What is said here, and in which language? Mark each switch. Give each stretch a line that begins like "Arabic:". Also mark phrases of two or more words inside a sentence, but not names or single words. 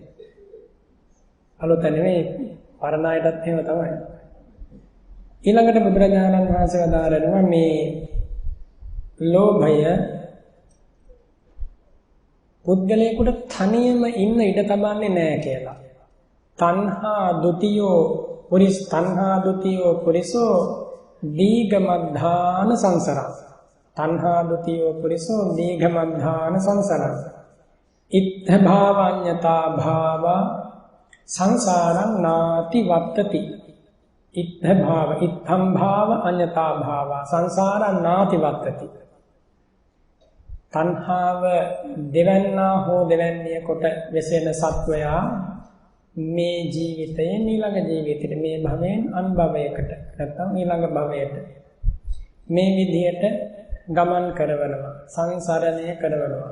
Sinhala: අලුත නෙමෙයි පරණ අයටත් එහෙම තමයි. ඊළඟට බුදුරජාණන් වහන්සේ වදාරනවා මේ ලෝභය පුද්ගලයෙකුට තනියම ඉන්න ඉඩ තබන්නේ නැහැ කියලා.
Pali: තණ්හා ဒ ුතියෝ පුරිසෝ දීඝමද්ධාන සංසරං. තණ්හා ဒ ුතියෝ පුරිසෝ දීඝමද්ධාන සංසරං. ඉත්ථ භාවඤ්ඤතා භාව සංසාරං නාති වත්තති. ඉත්ථ භාව ඉත්තම් භාව අඤ්ඤතා භාව සංසාරං නාති වත්තති.
Sinhala: තණ්හාව දෙවන්නා හෝ දෙවන්නේ කොට වෙසෙන සත්වයා මේ ජීවිතයේ ඊළඟ ජීවිතෙට මේ භවයෙන් අන් භවයකට නැත්නම් ඊළඟ භවයට මේ විදිහට ගමන් කරවනවා, සංසරණය කරවනවා.